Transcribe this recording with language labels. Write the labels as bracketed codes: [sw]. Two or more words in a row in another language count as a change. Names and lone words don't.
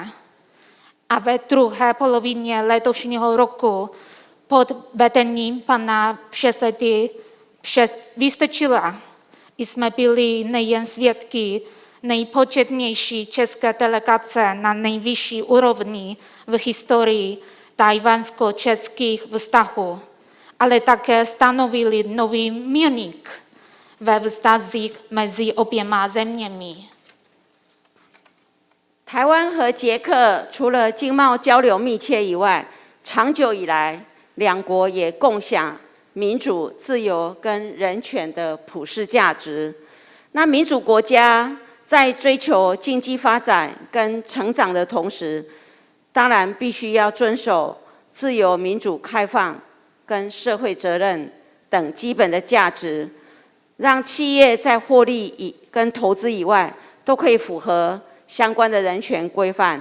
[cs] A ve druhé polovině letošního roku pod vedením pana předsedy Vystrčila jsme byli nejen svědky nejpočetnější české delegace na nejvyšší úrovni v historii tchajwansko-českých vztahů, ale také stanovili nový milník ve vztazích mezi oběma zeměmi. [zh] 台湾和捷克除了经贸交流密切以外，长久以来，两国也共享民主、自由跟人权的普世价值。那民主国家在追求经济发展跟成长的同时，当然必须要遵守自由、民主、开放跟社会责任等基本的价值，让企业在获利跟投资以外，都可以符合相关的人权规范。